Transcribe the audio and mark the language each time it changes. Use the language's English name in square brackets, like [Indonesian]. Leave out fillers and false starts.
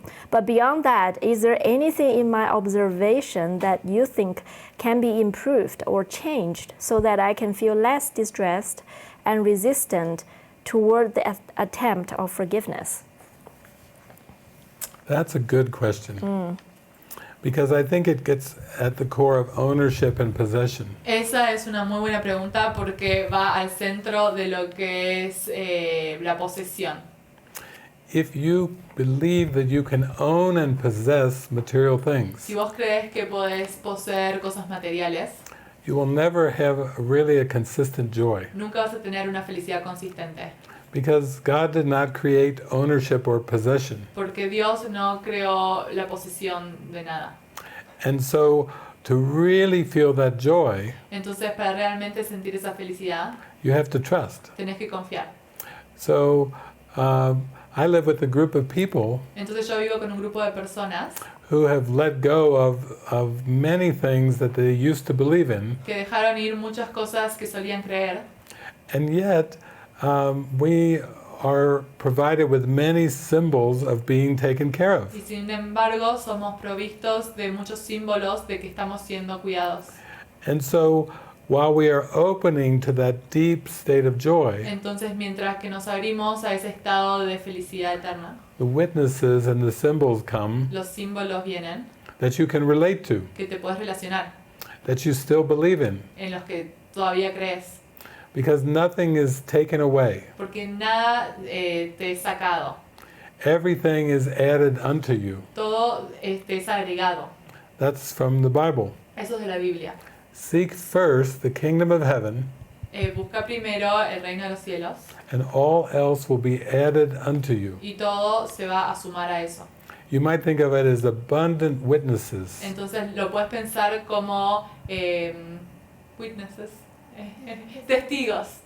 [English] But beyond that, is there anything in my observation that you think can be improved or changed so that I can feel less distressed and resistant toward the attempt of forgiveness? That's a good question. Because I think it gets at the core of ownership and possession. [Spanish] Esa es una muy buena pregunta porque va al centro de lo que es la posesión. [English] If you believe that you can own and possess material things, [Spanish] Si vos crees que podés poseer cosas materiales, [English] you will never have really a consistent joy. [Spanish] nunca vas a tener una felicidad consistente. [English] Because God did not create ownership or possession. [Spanish] Porque Dios no creó la posesión de nada. [English] And so, to really feel that joy, [Spanish] Entonces, para realmente sentir esa felicidad, [English] you have to trust. [Spanish] tenés que confiar. [English] So, I live with a group of people [Spanish] Entonces yo vivo con un grupo de personas [English] who have let go of many things that they used to believe in, [Spanish] que dejaron ir muchas cosas que solían creer, [English] and yet we are provided with many symbols of being taken care of. [Spanish] y sin embargo somos provistos de muchos símbolos de que estamos siendo cuidados. [English] And so, while we are opening to that deep state of joy, [Spanish] Entonces mientras que nos abrimos a ese estado de felicidad eterna, [English] the witnesses and the symbols come [Spanish] los símbolos vienen [English] that you can relate to, [Spanish] que te puedes relacionar, [English] that you still believe in, [Spanish] en los que todavía crees, [English] because nothing is taken away. [Spanish] porque nada te es sacado, [English] Everything is added unto you. [Spanish] todo es agregado. [English] That's from the Bible. [Spanish] Eso es de la Biblia. [English] Seek first the kingdom of heaven, [Spanish] Busca primero el reino de los cielos [English] and all else will be added unto you. [Spanish] y todo se va a sumar a eso. [English] You might think of it as abundant witnesses, [Spanish] Entonces lo puedes pensar como witnesses, testigos,